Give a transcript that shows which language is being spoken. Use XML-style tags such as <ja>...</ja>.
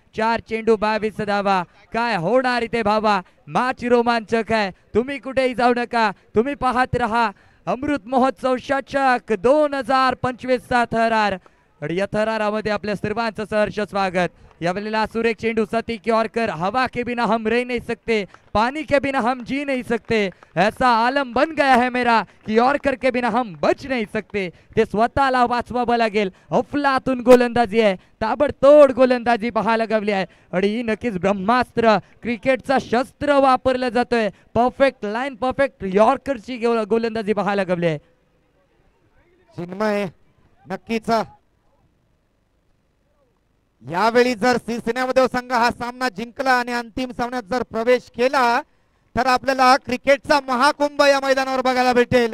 <mr>4 चेंडू 22 धावा. काय होणार इथे भावा? मॅच रोमांचक आहे. तुम्ही कुठेही जाऊ नका, तुम्ही पाहत रहा अमृत महोत्सव चषक 2025 चा थरार. आणि या थरारामध्ये आपल्या सर्वांचं सहर्ष स्वागत. यावेळेला सुरेख चेंडू सती यॉर्कर.</mr> <hi>हवा के बिना हम रह नहीं सकते, पानी के बिना हम जी नहीं सकते, ऐसा आलम बन गया है मेरा की यॉर्कर के बिना हम बच नहीं सकते.</hi> <mr>ते स्वतःला वाचवावं लागेल. अफलातून गोलंदाजी आहे, ताबडतोड गोलंदाजी पाहायला गवली आहे. आणि ही नक्कीच ब्रह्मास्त्र, क्रिकेटचा शस्त्र वापरलं जातोय. परफेक्ट लाईन, परफेक्ट यॉर्करची गोलंदाजी पाहायला गवली आहे. चिन्मय नक्कीच यावेळी जर सिनेमादेव संघ हा सामना जिंकला आणि अंतिम सामन्यात जर प्रवेश केला तर आपल्याला क्रिकेटचा महाकुंभ या मैदानावर बघायला भेटेल.</mr>